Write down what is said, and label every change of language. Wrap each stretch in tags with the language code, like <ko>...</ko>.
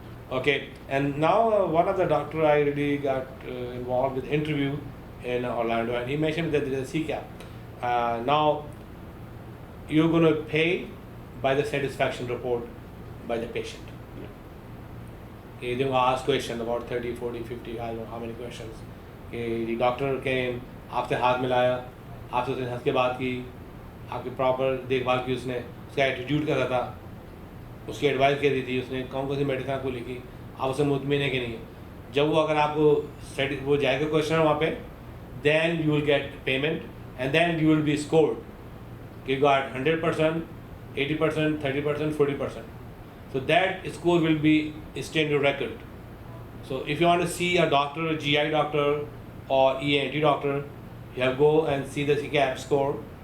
<en>Okay, and now one of the doctor I really got involved with interview in Orlando, and he mentioned that there is a CCAP. Now you're going to pay by the satisfaction report by the patient. They will ask questions about 30, 40, 50, I don't know how many questions. The doctor came,</en> <hi>आपसे हाथ मिलाया, आपसे उसने हंस के बात की, आपकी प्रॉपर देखभाल की, उसने उसका एटीट्यूड कैसा था, उसकी एडवाइस क्या दी थी, उसने कौन कौन सी मेडिसिन आपको लिखी, आप उससे मुतमिन है कि नहीं, जब वो अगर आपको वो जाएगा क्वेश्चन वहाँ पे,</hi> <en>then you will get payment and then you will be scored. You got 100%, 80%, 30%, 40%. So that score will be stay in your record. So if you want to see a doctor, a GI doctor or ENT doctor, you have to go and see the CCAP score.</en>